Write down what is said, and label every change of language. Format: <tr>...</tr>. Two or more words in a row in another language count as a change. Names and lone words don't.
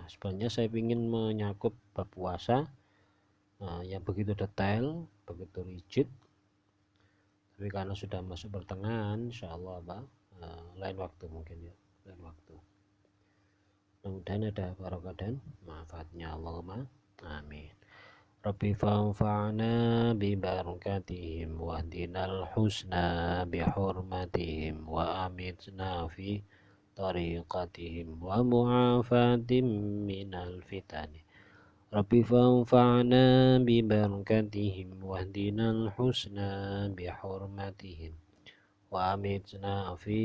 <id>Sebenarnya saya ingin menyakup bab puasa yang begitu detail, begitu rigid, tapi karena sudah masuk pertengahan,</id> <ar>إن شاء الله</ar> <id>lain waktu mungkin ya, lain waktu. Mudah-mudahan ada barokah dan manfaatnya.</id> <ar>اللهم آمين. رب فانفعنا ببركتهم واهدنا الحسنى بحرمتهم وأمتنا في طريقتهم ومعافاة من الفتن رب فانفعنا ببركتهم واهدنا الحسنى بحرمتهم وأمتنا في</ar>